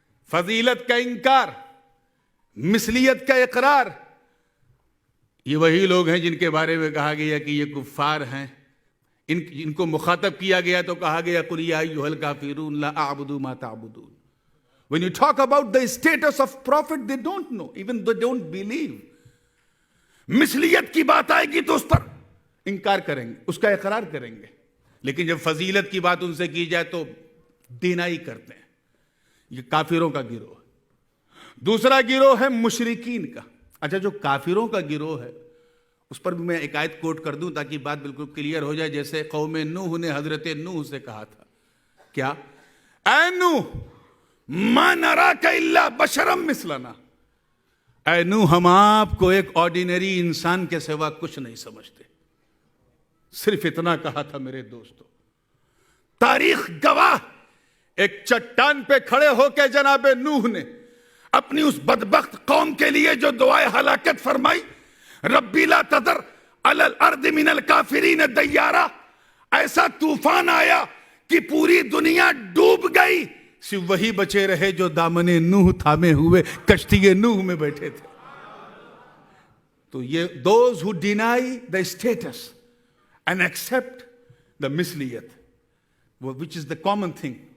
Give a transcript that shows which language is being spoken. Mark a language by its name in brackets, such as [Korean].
[Urdu] فضیلت کا انکار, مثلیت کا اقرار, یہ وہی لوگ ہیں جن کے بارے میں کہا گیا کہ یہ کفار ہیں. ان کو مخاطب کیا گیا تو کہا گیا [Arabic] قل یا ایھا الکافرون لا اعبد ما تعبدون. [English] When you talk about the status of prophet, they don't know, even they don't believe. [Urdu] مثلیت کی بات آئے گی تو اس پر انکار کریں گے, اس کا اقرار کریں گے, لیکن جب فضیلت کی بات ان سے کی جائے تو ڈینائی کرتے ہیں. یہ کافروں کا گروہ ہے. دوسرا گروہ ہے مشرکین کا. اچھا, جو کافروں کا گروہ ہے اس پر بھی میں ایک آیت کوٹ کر دوں تاکہ بات بالکل کلیئر ہو جائے. جیسے قوم نوح نے حضرت نوح سے کہا تھا, کیا اے نوح [Arabic] ما نراک الا بشرا مثلنا, [Urdu] اے نوح ہم آپ کو ایک آرڈینری انسان کے سوا کچھ نہیں سمجھتے. صرف اتنا کہا تھا میرے دوستو. تاریخ گواہ, ایک چٹان پہ کھڑے ہو کے جناب نوح نے اپنی اس بدبخت قوم کے لیے جو دعائے ہلاکت فرمائی, [Arabic] ربی لا تذر علی الارض من الکافرین دیارا, [Urdu] ایسا طوفان آیا کہ پوری دنیا ڈوب گئی, صرف وہی بچے رہے جو دامن نوح تھامے ہوئے کشتی نوح میں بیٹھے تھے. تو یہ [English] those who deny the status and accept the مثلیت, which is the common thing.